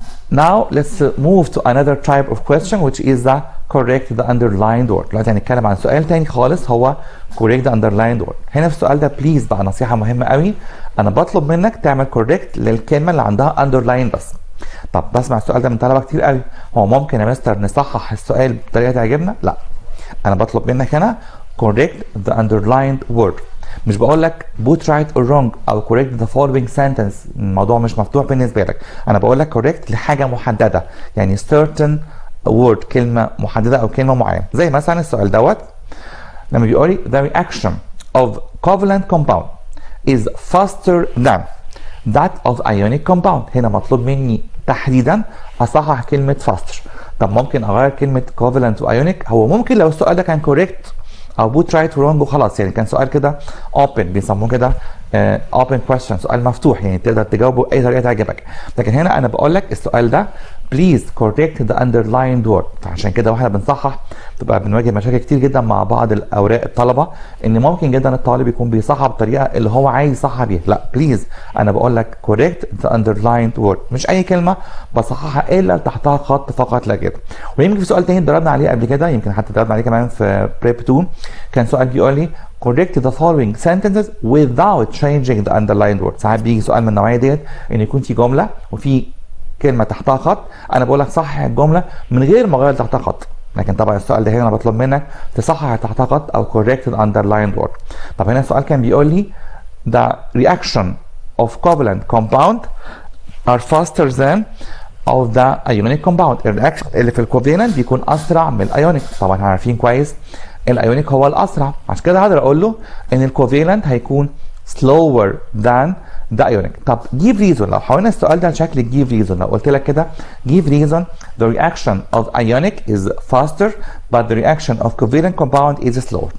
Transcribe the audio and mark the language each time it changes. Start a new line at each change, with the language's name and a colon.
English: Now let's move to another type of question which is the correct the underlined word.
Arabic: دلوقتي هنتكلم عن سؤال تاني خالص هو
English: correct the underlined word.
Arabic: هنا في السؤال ده بليز بقى نصيحة مهمة قوي، أنا بطلب منك تعمل correct للكلمة اللي عندها underline بس. طب بسمع السؤال ده من طلبة كتير قوي، هو ممكن يا مستر نصحح السؤال بطريقة تعجبنا؟ لا، أنا بطلب منك هنا
English: correct the underlined word.
Arabic: مش بقول لك
English: put right or wrong
Arabic: او
English: correct the following sentence،
Arabic: الموضوع مش مفتوح بالنسبه لك، انا بقول لك correct لحاجه محدده، يعني
English: certain word،
Arabic: كلمه محدده او كلمه معينه. زي مثلا السؤال دوت لما بيقول لي
English: the reaction of covalent compound is faster than that of ionic compound.
Arabic: هنا مطلوب مني تحديدا اصحح كلمه faster. طب ممكن اغير كلمه covalent و ionic؟ هو ممكن لو السؤال ده كان correct او بوت رايت ورونج وخلاص، يعني كان سؤال كده open، بيسموه كده
English: open question،
Arabic: سؤال مفتوح يعني تقدر تجاوبه باي طريقه تعجبك. لكن هنا انا بقول لك السؤال ده
English: please correct the underlined word.
Arabic: فعشان كده واحنا بنصحح تبقى بنواجه مشاكل كتير جدا مع بعض الاوراق الطلبه، ان ممكن جدا الطالب يكون بيصحح بالطريقه اللي هو عايز يصحح بيها. لا بليز، انا بقول لك
English: correct the underlined word،
Arabic: مش اي كلمه بصححها الا تحتها خط فقط لا كده. ويمكن في سؤال تاني اتدربنا عليه قبل كده، يمكن حتى اتدربنا عليه كمان في بريب 2، كان سؤال بيقول لي
English: correct the following sentences without changing the underlined word.
Arabic: ساعات بيجي سؤال من النوعيه ديت ان يكون في جمله وفي كلمه تحتها خط، انا بقول لك صحح الجمله من غير ما اغير تحتها خط. لكن طبعا السؤال ده هنا انا بطلب منك تصحح تحتها خط او
English: correct the underlined word.
Arabic: طب هنا السؤال كان بيقول لي
English: the reaction of covalent compound are faster than of the ionic compound.
Arabic: الرياكشن اللي في الكوفالنت بيكون اسرع من الايونيك. طبعا احنا عارفين كويس الايونيك هو الاسرع، عشان كده هقدر اقول له ان الكوفالنت هيكون
English: slower than the ionic. طب give reason،
Arabic: لو حاولنا السؤال ده لشكل
English: give reason،
Arabic: لو قلت لك كده
English: give reason the reaction of ionic is faster but the reaction of covalent compound is slower.